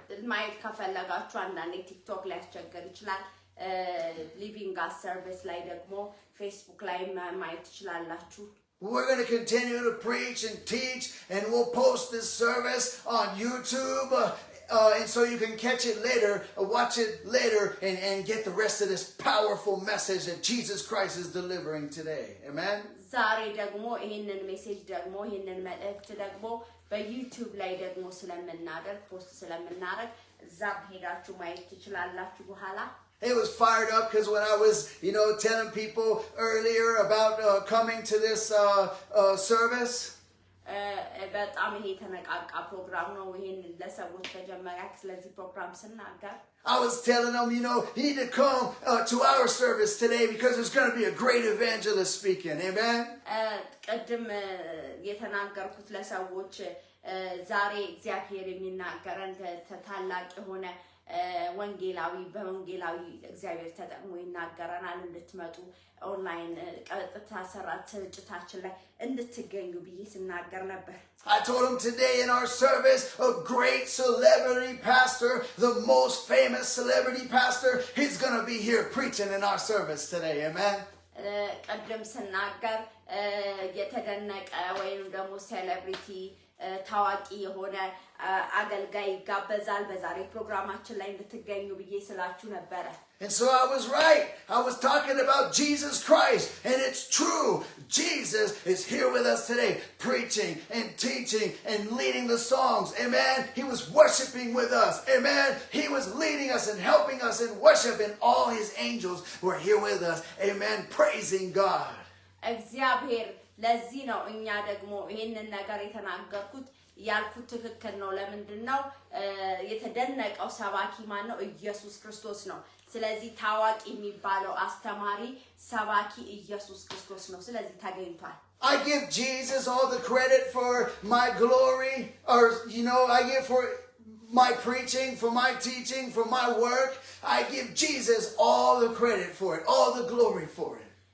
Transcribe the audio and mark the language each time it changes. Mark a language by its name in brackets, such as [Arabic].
[Amharic] ማየት ከፈለጋችሁ አንዳንዴ ቲክቶክ ላይ ያስቸግር ይችላል Living God Service ላይ ደግሞ ፌስቡክ ላይ ማየት ትችላላችሁ [English] We're going to continue to preach and teach, and we'll post this service on YouTube, and so you can catch it later, watch it later, and get the rest of this powerful message that Jesus Christ is delivering today. Amen? [Amharic] ዛሬ ደግሞ ይሄንን ሜሴጅ ደግሞ ይሄንን መልእክት ደግሞ በዩቲዩብ ላይ ደግሞ ስለምናደርግ ፖስት ስለምናደርግ እዛ ሄዳችሁ ማየት ትችላላችሁ በኋላ [English] It was fired up because when I was, telling people earlier about coming to this service, [Amharic] በጣም ይሄ ተነቃቃ ፕሮግራም ነው ይሄን ለሰዎች ተጀመረ ስለዚህ ፕሮግራም ስናገር [English] I was telling them, you need to come to our service today because there's going to be a great evangelist speaking. Amen? [Amharic] ቀድም የተናገርኩት ለሰዎች ዛሬ እግዚአብሔር የሚናገረን ታላቅ የሆነ ወንጌላዊ በወንጌላዊ እግዚአብሔር ተጠቅሞ ይናገረናል እንድትመጡ ኦንላይን ቀጥታ ስርጭታችን ላይ እንድትገኙ ብዬ ስናገር ነበር [English] I told him today in our service, a great celebrity pastor, the most famous celebrity pastor, he's going to be here preaching in our service today. Amen? [Amharic] ቀድም ስናገር የተደነቀ ወይም ደግሞ ሴሌብሪቲ ታዋቂ የሆነ አገልጋይ ጋበዛል በዛሬ ፕሮግራማችን ላይ እንድትገኙ ብዬ ስላችሁ ነበር [English] And so I was right. I was talking about Jesus Christ, and it's true. Jesus is here with us today, preaching and teaching and leading the songs. Amen. He was worshiping with us. Amen. He was leading us and helping us in worship, and all his angels were here with us. Amen. Praising God. [Amharic] እግዚአብሔር ለዚህ ነው እኛ ደግሞ ይሄንን ነገር የተናገርኩት ያልኩት ትክክል ነው ለምንድነው የተደነቀው ሰባኪ ማን ነው ኢየሱስ ክርስቶስ ነው ስለዚህ ታዋቂ የሚባለው አስተማሪ ሰባኪ ኢየሱስ ክርስቶስ ነው ስለዚህ ተገኝቷል [English] I give Jesus all the credit for my glory or I give for my preaching, for my teaching, for my work. I give Jesus all the credit for it, all the glory for it.